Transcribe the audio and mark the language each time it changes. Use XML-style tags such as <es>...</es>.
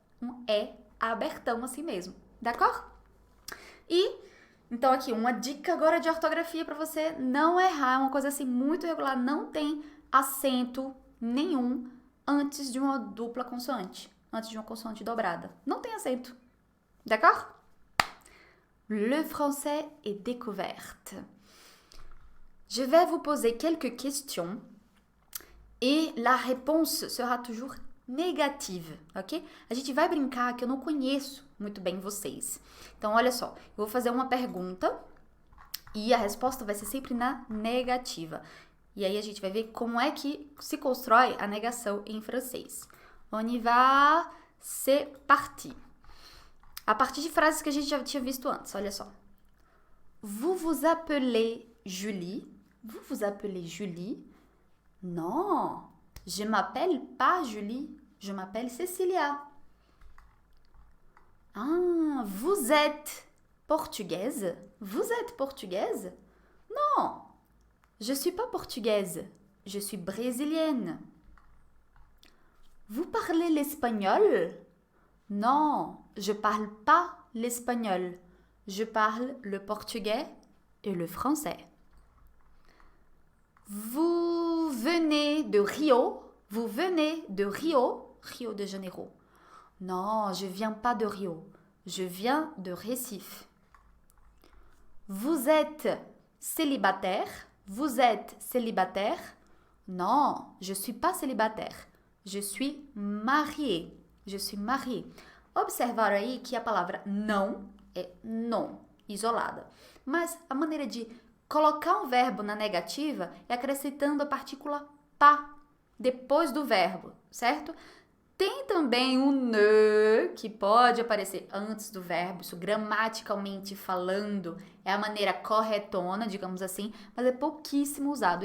<pt>Um E abertão assim mesmo. D'accord? Então aqui, uma dica agora de ortografia para você não errar, é uma coisa assim muito regular, não tem acento nenhum antes de uma dupla consoante, antes de uma consoante dobrada. Não tem acento. D'accord?</pt> <fr>Le français est découverte. Je vais vous poser quelques questions et la réponse sera toujours negative, ok?</fr> <pt>A gente vai brincar que eu não conheço muito bem vocês. Então, olha só, eu vou fazer uma pergunta e a resposta vai ser sempre na negativa. E aí a gente vai ver como é que se constrói a negação em francês.</pt> <fr>On y va, c'est parti.</fr> <pt>A partir de frases que a gente já tinha visto antes, olha só.</pt> <fr>Vous vous appelez Julie? Vous vous appelez Julie? Non, je m'appelle pas Julie, je m'appelle Cécilia. Ah, vous êtes portugaise? Vous êtes portugaise? Non, je suis pas portugaise, je suis brésilienne. Vous parlez l'espagnol? Non, je parle pas l'espagnol, Je parle le portugais et le français. Vous venez de Rio? Vous venez de Rio? Rio de Janeiro. Non, je viens pas de Rio. Je viens de Recife. Vous êtes célibataire? Vous êtes célibataire? Non, je suis pas célibataire. Je suis mariée. Je suis mariée.</fr> <pt>Observaram aí que a palavra não é non, isolada. Mas a maneira de colocar um verbo na negativa é acrescentando a partícula pa depois do verbo, certo? Tem também o ne, que pode aparecer antes do verbo, isso gramaticalmente falando é a maneira corretona, digamos assim, mas é pouquíssimo usado.</pt>